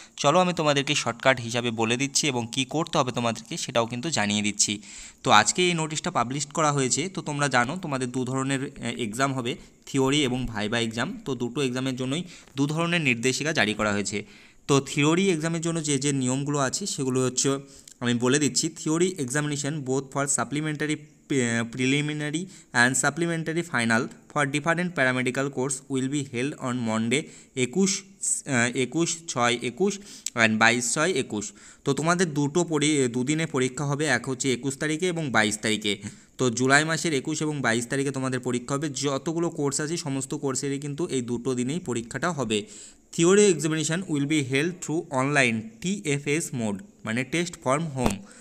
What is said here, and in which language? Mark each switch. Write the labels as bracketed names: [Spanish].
[Bangla] চলো আমি তোমাদেরকে শর্টকাট হিসাবে বলে দিচ্ছি এবং কি করতে হবে তোমাদেরকে সেটাও কিন্তু জানিয়ে দিচ্ছি। তো আজকে এই নোটিশটা পাবলিশ করা হয়েছে। তো তোমরা জানো তোমাদের দু ধরনের এক্সাম হবে, থিওরি এবং ভাইবা এক্সাম। তো দুটো এক্সামের জন্যই দু ধরনের নির্দেশিকা জারি করা হয়েছে। তো থিওরি এক্সামের জন্য যে যে নিয়মগুলো আছে সেগুলো হচ্ছে আমি বলে দিচ্ছি। [English] Theory examination both for supplementary preliminary and supplementary final for different paramedical course will be held on Monday 21/6/21 and 22/6/21। [Bangla] তো তোমাদের দুদিনে পরীক্ষা হবে, এক হচ্ছে 21 তারিখে এবং 22 তারিখে। তো জুলাই মাসের 21 এবং 22 তারিখে তোমাদের পরীক্ষা হবে। যতগুলো কোর্স আছে সমস্ত কোর্সেরই কিন্তু এই দুটো দিনেই পরীক্ষাটা হবে। [English] Theory examination will be held through online TFS mode, মানে test from home.